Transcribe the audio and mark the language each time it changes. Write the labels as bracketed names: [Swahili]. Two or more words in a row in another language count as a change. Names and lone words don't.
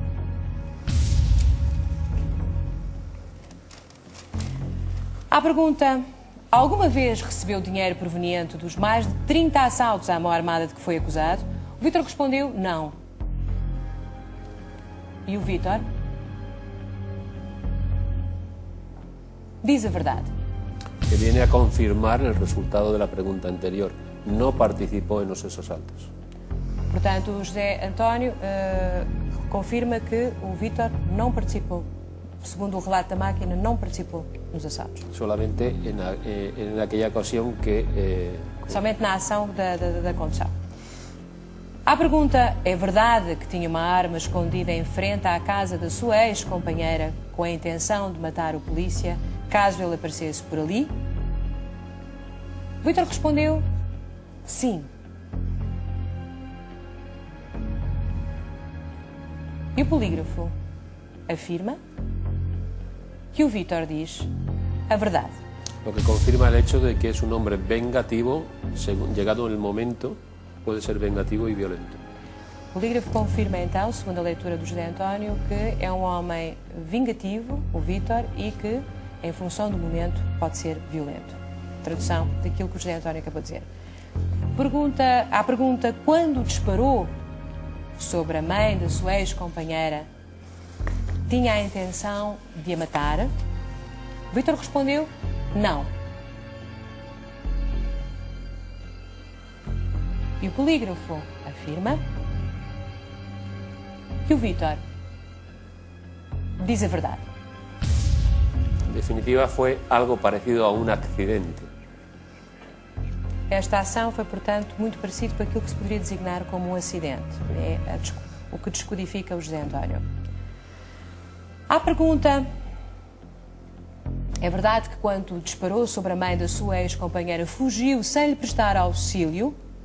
[Portuguese] À pergunta: alguma vez recebeu dinheiro proveniente dos mais de 30 assaltos à mão armada de que foi acusado? O Vítor respondeu não. E o Vítor diz a verdade. [Spanish] Que viene a confirmar el resultado de la pregunta anterior. No participó en esos asaltos. [Portuguese] Portanto, o José António confirma que o Vítor não participou. Segundo o relato da máquina, não participou nos assaltos. [Spanish] Solamente en aquella ocasión que... [Portuguese] Somente na ação da condução. À pergunta: é verdade que tinha uma arma escondida em frente à casa da sua ex-companheira com a intenção de matar o polícia caso ele aparecesse por ali? Vítor respondeu sim. E o polígrafo afirma que o Vítor diz a verdade. [Spanish] Lo que confirma el hecho de que es un hombre vengativo, llegado el momento, puede ser vengativo y violento. [Portuguese] O polígrafo confirma então, segundo a leitura do José António, que é um homem vingativo, o Vítor, e que, em função do momento, pode ser violento. Tradução daquilo que o José António acabou de dizer. À pergunta: quando disparou sobre a mãe da sua ex-companheira, tinha a intenção de a matar? Vítor respondeu não. E o polígrafo afirma que o Vítor diz a verdade. [Spanish] En definitiva, fue algo parecido a un accidente. [Portuguese] Esta ação foi, portanto, muito parecido com aquilo que se poderia designar como um acidente. É o que descodifica o José António. À pergunta: é verdade que quando disparou sobre a mãe da sua ex-companheira fugiu sem lhe prestar auxílio?